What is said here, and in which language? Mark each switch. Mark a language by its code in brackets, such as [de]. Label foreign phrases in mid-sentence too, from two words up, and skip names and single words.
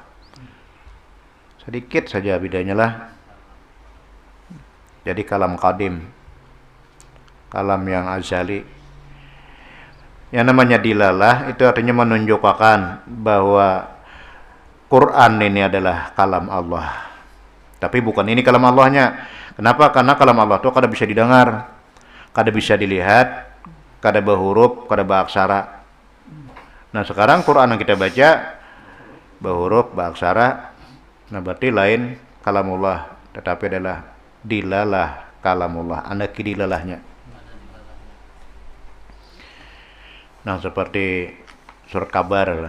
[id] Sedikit saja bedanya lah. Jadi kalam qadim, kalam yang azali. Yang namanya dilalah itu artinya menunjukkan bahwa Quran ini adalah kalam Allah. Tapi bukan ini kalam Allahnya. Kenapa? Karena kalam Allah itu kada bisa didengar, kada bisa dilihat, kada berhuruf, kada beraksara. Nah, sekarang Quran yang kita baca berhuruf, beraksara. Nah, berarti lain kalamullah, tetapi adalah dilalah kalamullah, anak dilalahnya. Nah, seperti surat kabar.